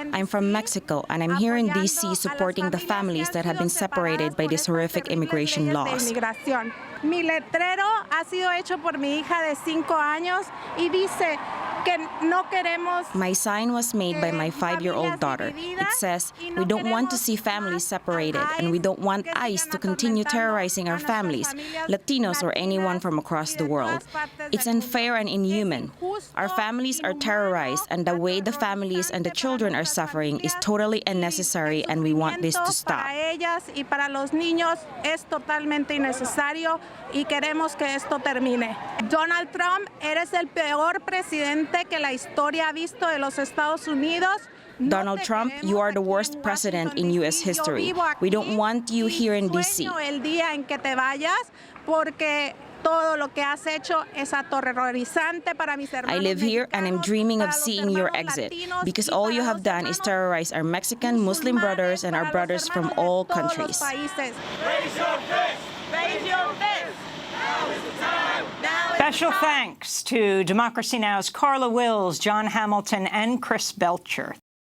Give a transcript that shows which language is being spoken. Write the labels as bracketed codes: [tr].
[en] I'm from Mexico, and I'm here in D.C. supporting the families that have been separated by these horrific immigration laws. [es] Mi letrero ha sido hecho por mi hija de 5 años y dice que no queremos. [en] My sign was made by my 5-year-old daughter. It says, "We don't want to see families separated, and we don't want ICE to continue terrorizing our families, Latinos or anyone from across the world. It's unfair and inhuman. Our families are terrorized, and the way the families and the children are suffering is totally unnecessary, and we want this to stop." [es] Para ellas y para los niños es totalmente innecesario y queremos que esto termine. Donald Trump, eres el peor presidente que la historia ha visto de los Estados Unidos. [en] Donald Trump, you are the worst president in U.S. history. We don't want you here in D.C. [es] El día en que te vayas porque todo lo que has hecho es aterrorizante para mis hermanos. [en] I live here and I'm dreaming of seeing your exit because all you have done is terrorize our Mexican, Muslim brothers and our brothers from all countries. Raise your fist. Raise your fist. Now is the time. Special thanks to Democracy Now!'s Carla Wills, John Hamilton, and Chris Belcher.